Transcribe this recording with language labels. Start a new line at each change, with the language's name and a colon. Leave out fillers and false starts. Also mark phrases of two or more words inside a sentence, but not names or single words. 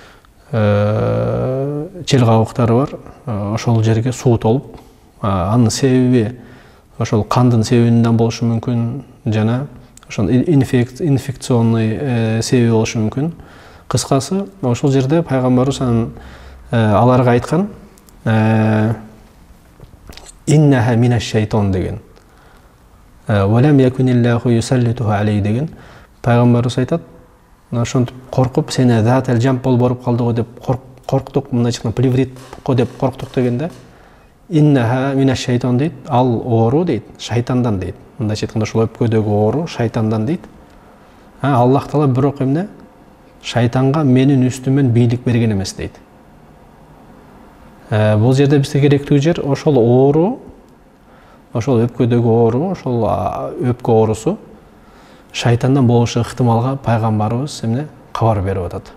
Kyrgyz: Чел кабыктары бар. Ошол жерге суу толуп, анын себеби ошол кандын себебинен болушу мүмкүн, жана ошол инфекционный себеби болушу мүмкүн. Кыскасы, ошол жерде пайгамбарыбыз аларга айткан,
Arabic: إنها من الشيطان деген. ولم يكن الله ليسلطه علي деген.
Kyrgyz: Пайгамбарыбыз айтат, ошентип коркуп, сени
Arabic: ذات الجنب
Kyrgyz: болуп калды го деп корктук, мындайча айтканда плеврит го деп корктук дегенде,
Arabic: إنها من الشيطان
Kyrgyz: дейт, ал оору дейт, шайтандан дейт. Мындайча айтканда ошол өпкөдөгү оору шайтандан дейт. Аллах таала бирок эмне? Шайтанга менин үстүмөн бийлик берген эмес дейт. Бул жерде бизге керектүү жер ошол оору, ошол өпкөдөгү оору, ошол өпкө оорусу шайтандан болушу ыктымалга пайгамбарыбыз эмне кабар берип атат.